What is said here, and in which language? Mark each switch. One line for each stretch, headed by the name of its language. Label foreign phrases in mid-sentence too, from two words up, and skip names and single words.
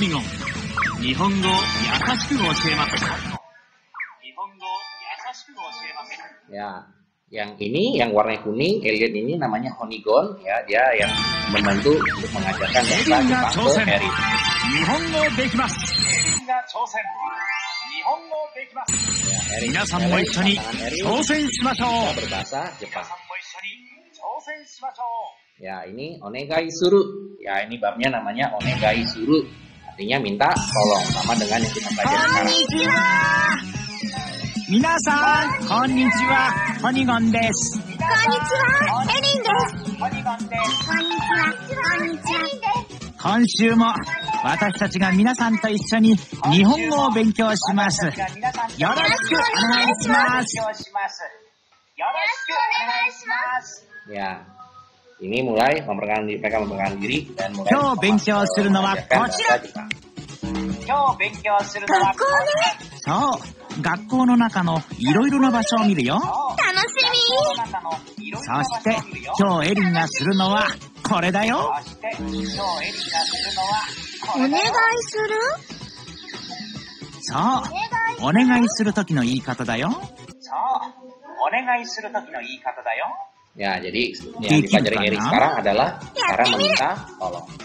Indonesian: Ya, yang ini yang warna kuning, alien ini namanya Honigon ya, dia yang membantu untuk mengajarkan bahasa Jepang ke Erin. Berbahasa Jepang. Ya, ini
Japanese: お願いする.
Indonesian: Ya, ini babnya namanya
Japanese: お願いする.
Indonesian: Artinya minta tolong, sama dengan yang kita pelajari sekarang.
Japanese: 皆さん、こんにちは、ホニゴンです。こんにちは、エリンです。こんにちは、エリンです。今週も私たちが皆さんと一緒に日本語を勉強します。よろしくお願いします。
Indonesian: Ya, ini mulai mereka memperkenalkan diri dan mulai.
Japanese: 今日勉強するのはこちら。そう、学校の中のいろいろな場所を見るよ。楽しみ。そして今日エリンがするのはこれだよ。お願いする？そう、お願いする時の言い方だよ。
Indonesian: Ya, jadi yang dipelajari Erin sekarang adalah cara meminta tolong.